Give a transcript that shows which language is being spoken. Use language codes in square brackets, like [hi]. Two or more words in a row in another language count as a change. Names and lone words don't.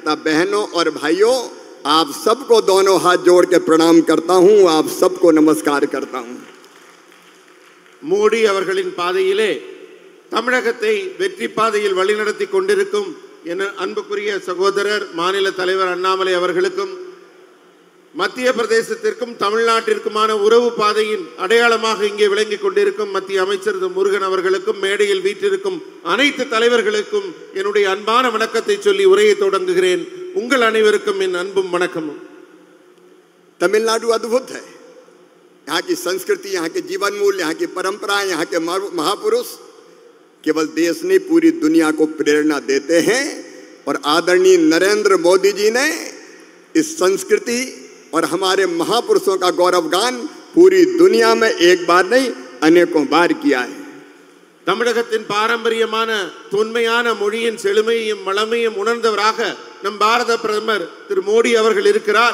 [hi] बहनों और भाइयों, आप सबको दोनों हाथ जोड़ के प्रणाम करता हूं, आप सबको नमस्कार करता हूं। [ta] மோடி அவர்களின் பாதையிலே தமிழகத்தை வெற்றி பாதையில் வழிநடத்தி கொண்டிருக்கும் என் அன்புக்குரிய சகோதரர் மாநில தலைவர் அண்ணாமலை அவர்களுக்கும் மத்திய பிரதேசத்திற்கும் தமிழ்நாட்டிற்குமான உறவு பாதையின் அடையாளமாக இங்கே விளங்கிக் கொண்டிருக்கும் மத்திய அமைச்சர் முருகன் அவர்களுக்கும் மேடையில் வீற்றிருக்கும் அனைத்து தலைவர்களுக்கும் என்னுடைய அன்பான வணக்கத்தை சொல்லி உரையை தொடங்குகிறேன். உங்கள் அனைவருக்கும் என் அன்பும் வணக்கமும். [hi] तमिलनाडु अद्भुत है। यहाँ की संस्कृति, यहाँ के जीवन मूल्य, यहाँ की परंपराएं, यहाँ के महापुरुष केवल देश नहीं पूरी दुनिया को प्रेरणा देते हैं। और आदरणीय नरेंद्र मोदी जी ने इस संस्कृति और हमारे महापुरुषों का गौरवगान पूरी दुनिया में एक बार नहीं अनेकों बार किया है। [ta] தமிழகத்தின் பாரம்பரியமான தொன்மையான மொழியின் செழுமையும் வளமையும் உணர்ந்தவராக நம் பாரத பிரதமர் திரு மோடி அவர்கள் இருக்கிறார்.